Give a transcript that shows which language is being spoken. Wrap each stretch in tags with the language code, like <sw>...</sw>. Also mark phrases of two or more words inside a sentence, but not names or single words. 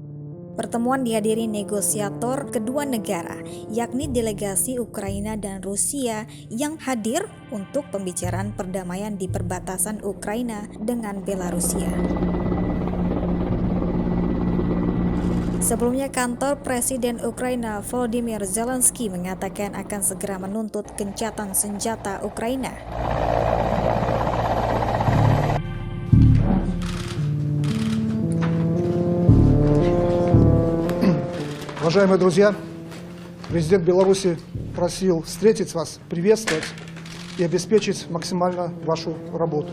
<id>Pertemuan dihadiri negosiator kedua negara, yakni delegasi Ukraina dan Rusia yang hadir untuk pembicaraan perdamaian di perbatasan Ukraina dengan Belarusia. Sebelumnya, kantor Presiden Ukraina Volodymyr Zelensky mengatakan akan segera menuntut gencatan senjata Ukraina.</id> <ru>Уважаемые друзья, президент Беларуси просил встретить вас, приветствовать и обеспечить максимально вашу работу.</ru>